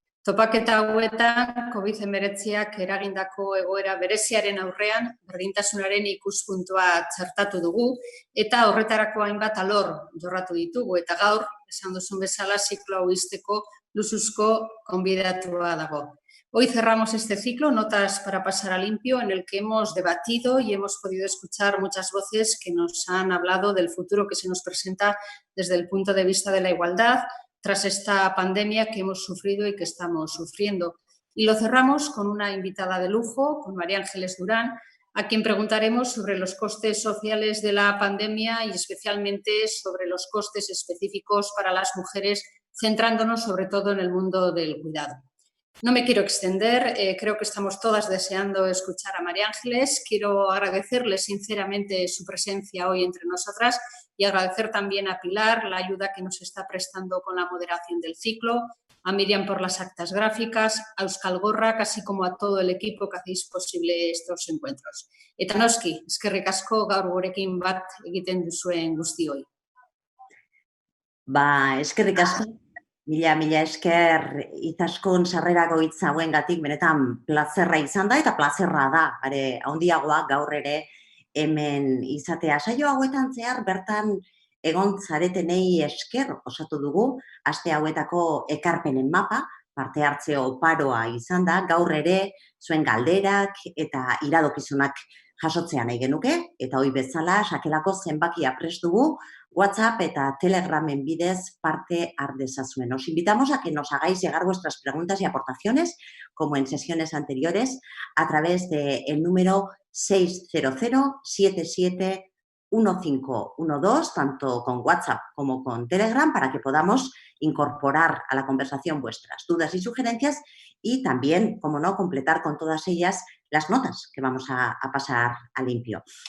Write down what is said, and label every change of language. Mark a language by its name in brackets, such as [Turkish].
[Basque] Topaketa hauetan COVID-19ak eragindako egoera bereziaren aurrean berdintasunaren ikuspuntua txertatu dugu eta horretarako hainbat alor jorratu ditugu eta gaur, esan duzun bezala, ziklo hau ixteko luxuzko gonbidatua dago. [Spanish] Hoy cerramos este ciclo, Notas para pasar a limpio, en el que hemos debatido y hemos podido escuchar muchas voces que nos han hablado del futuro que se nos presenta desde el punto de vista de la igualdad, tras esta pandemia que hemos sufrido y que estamos sufriendo. Y lo cerramos con una invitada de lujo, con María Ángeles Durán, a quien preguntaremos sobre los costes sociales de la pandemia y especialmente sobre los costes específicos para las mujeres, centrándonos sobre todo en el mundo del cuidado. No me quiero extender, creo que estamos todas deseando escuchar a María Ángeles. Quiero agradecerle sinceramente su presencia hoy entre nosotras y agradecer también a Pilar la ayuda que nos está prestando con la moderación del ciclo, a Miriam por las actas gráficas, a Euskal Gorrak, así como a todo el equipo que hacéis posible estos encuentros. [Basque] Eta noski, eskerrik asko gaur gurekin bat egiten duzuen guztioi. Eskerrik asko. Mila esker Itaskun sarrerako hitz hauengatik benetan plazerra izan da eta plazerra da, are handiagoa gaur ere hemen izatea. Saio hauetan zehar bertan egon zaretenei esker osatu dugu, aste hauetako ekarpenen mapa, parte hartze oparoa izan da, gaur ere zuen galderak eta iradokizunak jasotzea nahi genuke, eta hoi bezala sakelako zenbakia prest dugu, WhatsApp eta Telegramen bidez parte har dezazuen. [Spanish] Os invitamos a que nos hagáis llegar vuestras preguntas y aportaciones, como en sesiones anteriores, a través del número 600-771512, tanto con WhatsApp como con Telegram, para que podamos incorporar a la conversación vuestras dudas y sugerencias y también, como no, completar con todas ellas las notas que vamos a pasar a limpio.